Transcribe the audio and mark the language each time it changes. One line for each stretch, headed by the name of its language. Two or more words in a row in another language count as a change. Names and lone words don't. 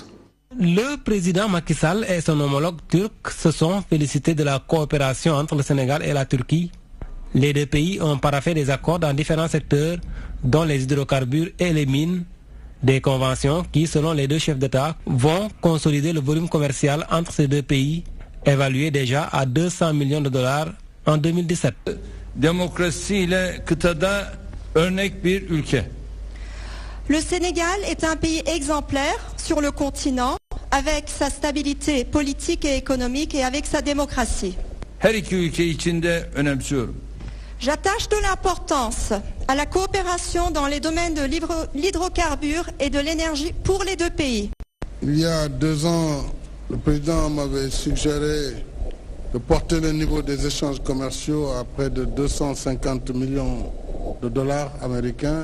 French: Le président Macky Sall et son homologue turc se sont félicités de la coopération entre le Sénégal et la Turquie. Les deux pays ont paraphé des accords dans différents secteurs, dont les hydrocarbures et les mines. Des conventions qui, selon les deux chefs d'État, vont consolider le volume commercial entre ces deux pays, évalué déjà à 200 millions de dollars en 2017.
Turkish: Demokrasiyle kıtada örnek bir ülke.
French: Le Sénégal est un pays exemplaire sur le continent avec sa stabilité politique et économique et avec sa démocratie.
Turkish: Her iki ülke içinde önemsiyorum.
French: J'attache de l'importance à la coopération dans les domaines de l'hydrocarbure et de l'énergie pour les deux pays. Il y a 2 ans, le président m'avait suggéré de porter le niveau des échanges commerciaux à près de 250 millions de dollars américains.